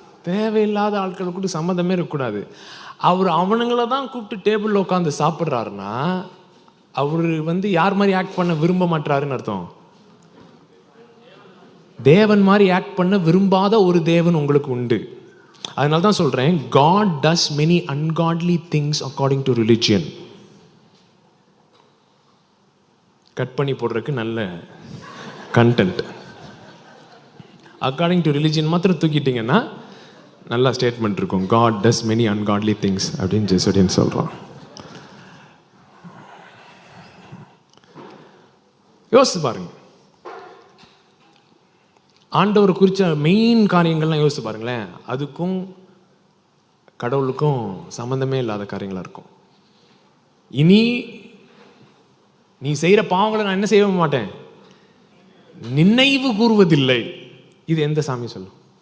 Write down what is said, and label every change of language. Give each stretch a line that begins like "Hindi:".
Tamil: தேவையில்லாத ஆட்களுக்கு சம்மந்தமே இருக்கக்கூடாது. அவர் அவனுங்களை தான் கூப்பிட்டு டேபிளில் உட்காந்து சாப்பிட்றாருன்னா அவர் வந்து யார் மாதிரி ஆக்ட் பண்ண விரும்ப மாட்டாருன்னு அர்த்தம். தேவன் மாதிரி ஆக்ட் பண்ண விரும்பாத ஒரு தேவன் உங்களுக்கு உண்டு. அதனால தான் சொல்றேன்,
English: God does many ungodly things according to religion.
Tamil: Cut பண்ணி போடுறதுக்கு நல்ல கண்டென்ட்.
English: according to religion
Tamil: மாத்திரம் தூக்கிட்டீங்கன்னா நல்ல ஸ்டேட்மெண்ட் இருக்கும்.
English: God does many ungodly things
Tamil: அப்படின்னு ஜெசுடியன் சொல்றான். யோசிச்சு பாருங்க, ஆண்டவர் குறித்த மெயின் காரியங்கள்லாம் யோசிச்சு பாருங்களேன். அதுக்கும் கடவுளுக்கும் சம்பந்தமே இல்லாத காரியங்களா இருக்கும். இனி நீ செய்கிற பாவங்களை நான் என்ன செய்ய மாட்டேன், நினைவு கூறுவதில்லை. இது எந்த சாமி சொல்லும்?